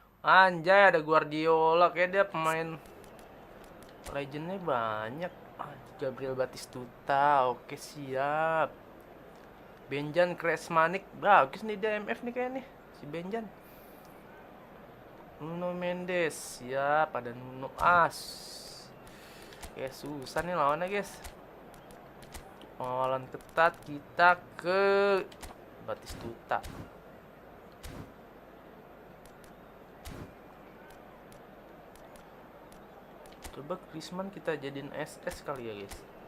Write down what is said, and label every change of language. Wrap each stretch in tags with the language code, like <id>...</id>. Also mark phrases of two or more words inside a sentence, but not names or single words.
<id>Anjay, ada Guardiola, kayak dia pemain legendnya banyak. Anjay. Gabriel Batistuta, oke siap. Benjan Kresmanik, bagus nih DMF nih kayaknya nih si Benjan. Nuno Mendes, siap. Ada Nuno As. Oke, susah nih lawannya guys. Pengawalan ketat, kita ke Batistuta. Coba Griezmann kita jadiin SS kali ya guys.</id>